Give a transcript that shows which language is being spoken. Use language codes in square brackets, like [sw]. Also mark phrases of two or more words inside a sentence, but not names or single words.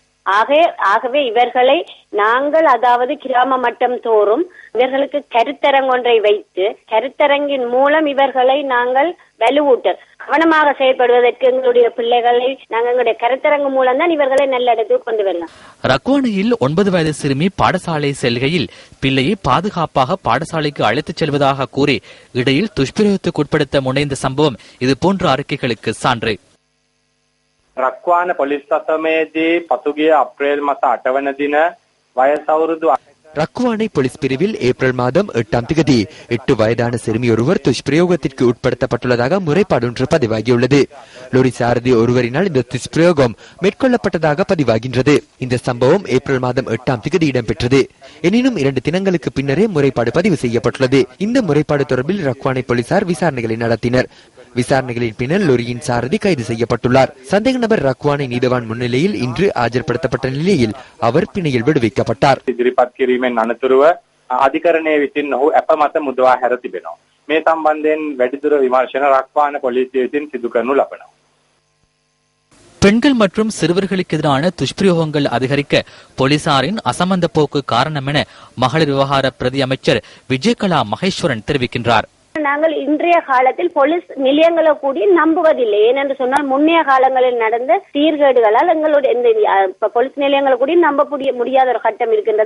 [ta] ஆகவே இவர்களை நாங்கள், அதாவது கிராம மட்டம் தோறும் இவர்களுக்கு கருத்தரங்கொன்றை வைத்து கருத்தரங்கின் மூலம் இவர்களை நாங்கள் வலுவூட்ட கவனமாக செயல்படுவதற்கு எங்களுடைய பிள்ளைகளை நாங்கள் எங்களுடைய கருத்தரங்கு மூலம் தான் இவர்களை நல்ல இடத்துக்கு கொண்டு வரலாம். ரக்குவானையில் 9 வயது சிறுமி பாடசாலை செல்கையில் பிள்ளையை பாதுகாப்பாக பாடசாலைக்கு அழைத்துச் செல்வதாக கூறி இடையில் துஷ்பிரயோகத்துக்கு உட்படுத்த முனைந்த சம்பவம் இது போன்ற அறிக்கைகளுக்கு சான்று. [si] රක්වාන පොලිස් සතමේදී පසුගිය අප්‍රේල් මාස 8 වන දින වයස අවුරුදු [ta] ரக்குவானை போலீஸ் பிரிவில் ஏப்ரல் மாதம் 8ஆம் தேதி 8 வயதான சிறுமி ஒருவர் துஷ்பிரயோகத்திற்கு உட்படுத்தப்பட்டுள்ளதாக முறைப்பாடு ஒன்று பதிவாகியுள்ளது. லோரி சாரதி ஒருவரினால் இந்த துஷ்பிரயோகம் மேற்கொள்ளப்பட்டதாக பதிவாகின்றது. இந்த சம்பவம் ஏப்ரல் மாதம் 8ஆம் தேதி இடம்பெற்றது. எனினும் 2 தினங்களுக்கு பின்னரே முறைப்பாடு பதிவு செய்யப்பட்டுள்ளது. இந்த முறைப்பாடு தொடர்பில் ரக்குவானை போலீசார் விசாரணைகளை நடத்தினர். விசாரணைகளின் பின்னர் லோரியின் சாரதி கைது செய்யப்பட்டுள்ளார். சந்தேக நபர் ரக்குவானை நீதவான் முன்னிலையில் இன்று ஆஜர்படுத்தப்பட்ட நிலையில் அவர் பிணையில் விடுவிக்கப்பட்டார். [si] අනතුරුව අධිකරණයේ විසින් ඔහු අප මත මුදවා හැර තිබෙනවා. මේ සම්බන්ධයෙන් වැඩිදුර විමර්ශන රක්වාන පොලිසිය විසින් සිදු කරනු ලබනවා. [ta] பெண்கள் மற்றும் சிறுவர்களுக்கு எதிரான துஷ்பிரயோகங்கள் அதிகரிக்க போலீசாரின் அசமந்த போக்கு காரணம் என மகளிர் விவகார பிரதி அமைச்சர் விஜயகலா மகேஸ்வரன் தெரிவிக்கின்றார். நாங்கள் இன்றைய காலத்தில் போலீஸ் நிலையங்களை கூடி நம்புவதில்லை. ஏனென்று சொன்னால் முன்னைய காலங்களில் நடந்த சீர்கேடுகளால் எங்களுடைய இந்த போலீஸ் நிலையங்களை கூடி நம்ப முடியாத ஒரு கட்டம் இருக்கின்றது.